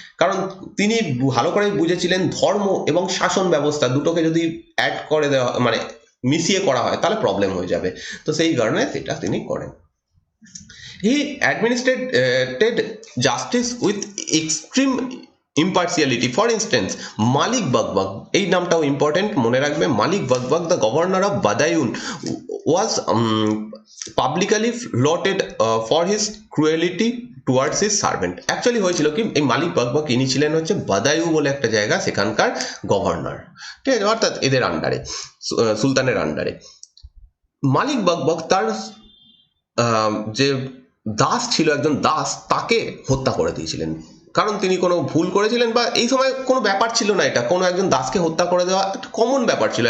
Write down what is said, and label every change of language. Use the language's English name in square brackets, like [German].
[Bangla] কারণ তিনি ভালো করে বুঝেছিলেন ধর্ম এবং শাসন ব্যবস্থা দুটোকে যদি অ্যাড করে দেওয়া, মানে মিশিয়ে করা হয়, তাহলে প্রবলেম হয়ে যাবে। তো সেই কারণে সেটা তিনি করেন। [English] He administered justice with extreme impartiality. For instance, [Bangla] মালিক বাগবাগ, এই নামটাও ইম্পর্টেন্ট, মনে রাখবে। [English] Malik Baqbaq, the governor of Badaun, was publicly lauded for his cruelty towards his servant. [Bangla] Actually হয়েছিল কি, এই মালিক বাগবাগ ইনি ছিলেন হচ্ছে বাদায়ু বলে একটা জায়গা, সেখানকার গভর্নর, ঠিক আছে, অর্থাৎ এদের আন্ডারে, সুলতানের আন্ডারে। মালিক বাগবাগ তার যে দাস ছিল, একজন দাস, তাকে হত্যা করে দিয়েছিলেন, কারণ তিনি কোনো ভুল করেছিলেন, বা এই সময় কোনো ব্যাপার ছিল না, এটা কোনো একজন দাসকে হত্যা করে দেওয়া একটা কমন ব্যাপার ছিল।